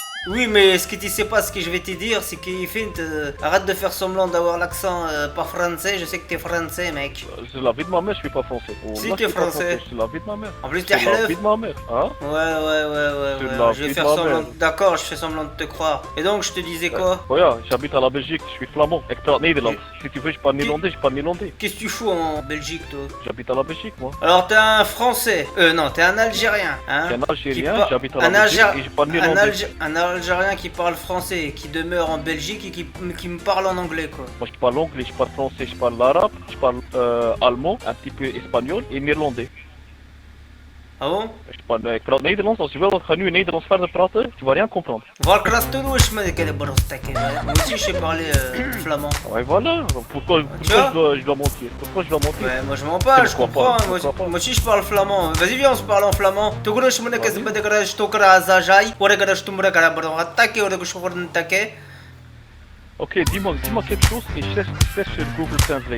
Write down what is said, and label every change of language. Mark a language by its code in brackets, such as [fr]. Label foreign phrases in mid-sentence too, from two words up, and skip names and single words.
[fr] Oui, mais ce que tu sais pas, ce que je vais te dire, c'est qu'il fait arrête de faire semblant d'avoir l'accent pas français, je sais que t'es français, mec. C'est la vie de ma mère, je suis pas français. Oh, Si, là, t'es je suis pas français. C'est la vie de ma mère. En plus, t'es C'est la halef. vie de ma mère, hein? Ouais, C'est la je vais vie faire de ma semblant. mère. D'accord, je fais semblant de te croire. Et donc, je te disais quoi? Regarde, j'habite à la Belgique, je suis flamand. [nl] Ik praat Nederlands. [fr] Si tu veux, je parle néerlandais, je parle néerlandais. Qu'est-ce que tu fous en Belgique, toi? J'habite à la Belgique, moi. Alors, t'es un Français. Non, t'es un Algérien, hein? Je suis un Qui Algérien, par- j'habite à un la Belgique Algér- et je parle un, néerlandais. un Algérien qui parle français, qui demeure en Belgique et qui me parle en anglais, quoi. Moi, je parle anglais, je parle français, je parle arabe, je parle allemand, un petit peu espagnol et néerlandais. Ah bon? [nl] Ik praat Nederlands. Als je wil, ga nu Nederlands verder praten. [fr] Tu vas rien comprendre. Moi aussi, je sais parler flamand. Ouais, voilà. Pourquoi Tu vois je dois mentir? Pourquoi je dois mentir? Ouais, moi je mens pas, je Pourquoi comprends. pas, Moi, pourquoi pas. moi aussi je parle flamand. Vas-y, viens, on se parle en flamand. Ok, dis-moi quelque chose et je cherche sur Google Translate.